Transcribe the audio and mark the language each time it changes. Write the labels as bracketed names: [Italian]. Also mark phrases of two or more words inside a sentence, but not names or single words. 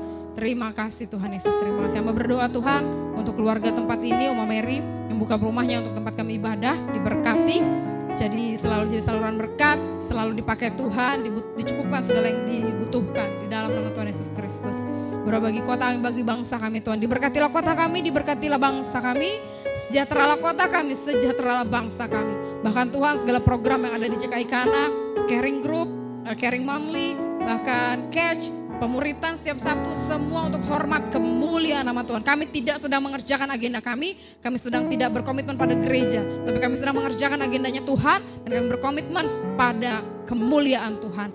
[Indonesian] Terima kasih Tuhan Yesus, terima kasih. Hamba berdoa Tuhan untuk keluarga tempat ini, Oma Mary yang buka rumahnya untuk tempat kami ibadah, diberkati. Jadi selalu jadi saluran berkat, selalu dipakai Tuhan, dicukupkan segala yang dibutuhkan di dalam nama Tuhan Yesus Kristus. Berdoa bagi kota kami, bagi bangsa kami Tuhan. Diberkatilah kota kami, diberkatilah bangsa kami. Sejahteralah kota kami, sejahteralah bangsa kami. Bahkan Tuhan segala program yang ada di CKI Kana, Caring Group, Caring Monthly, bahkan Catch, pemuritan setiap Sabtu, semua untuk hormat kemuliaan nama Tuhan. Kami tidak sedang mengerjakan agenda kami sedang tidak berkomitmen pada gereja, tapi kami sedang mengerjakan agendanya Tuhan, dan kami berkomitmen pada kemuliaan Tuhan.